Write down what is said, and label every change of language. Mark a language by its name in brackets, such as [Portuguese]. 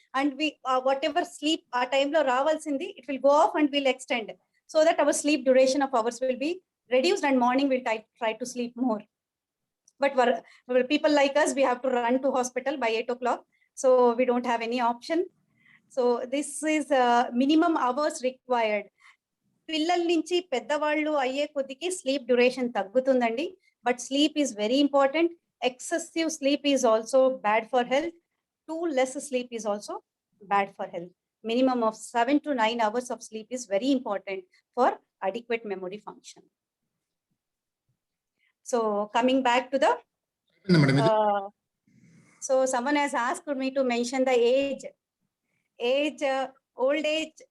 [English] And we whatever sleep our time [Telugu] lo ravalsindi, [English] it will go off and will extend, so that our sleep duration of hours will be reduced, and morning we'll try to sleep more. But for people like us, we have to run to hospital by 8 o'clock. So we don't have any option. So this is minimum hours required. [Telugu] పిల్లల నుంచి పెద్దవాళ్ళు అయ్యే కొద్దికి sleep duration తగ్గుతుందండి. [English] But sleep is very important. Excessive sleep is also bad for health. Too less sleep is also bad for health. Minimum of 7 to 9 hours of sleep is very important for adequate memory function. So coming back to the [Telugu] madam ఇది [English] so someone has asked me to mention the age, old age.